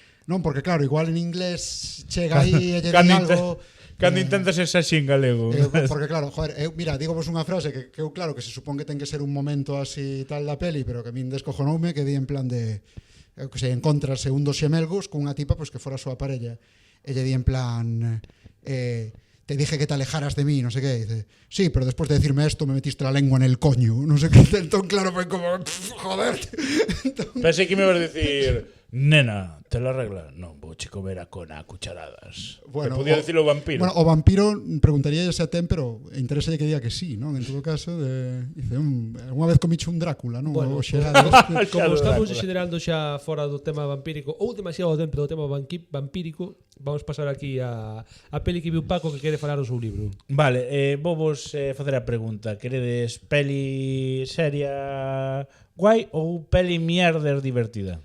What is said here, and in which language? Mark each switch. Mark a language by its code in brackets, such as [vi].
[gl] Non, porque claro, igual en inglés chega aí e lle di algo... Cando intentas ser así en galego. Porque claro, joder, mira, digo vos unha frase que eu claro que se supón que ten que ser un momento así tal da peli, pero que a min descojonoume, que di en plan de que se encontrase un dos xemelgos con unha tipa pois, que fora a súa parella. E lle di en plan... [es] te dije que te alejaras de mí, no sé qué. Dice, sí, pero después de decirme esto me metiste la lengua en el coño. No sé qué. Entonces, claro, fue como, joder. Pensei que me ibas a decir, nena, te la regla. [gl] Non, vou che comer a cona a cucharadas. Bueno, Podía decirlo o vampiro. Bueno, o vampiro preguntaría se a ten, pero interesa que diga que sí, ¿no? En todo caso, dice, unha vez comiche un Drácula, ¿no? Bueno, O xerado. como estamos Drácula. considerando xa fora do tema vampírico ou demasiado dentro do tema vampírico, vamos pasar aquí a peli que viu Paco que quere falar do seu libro. Vale, vou vos facer a pregunta. Queredes peli seria guai ou peli mierder divertida?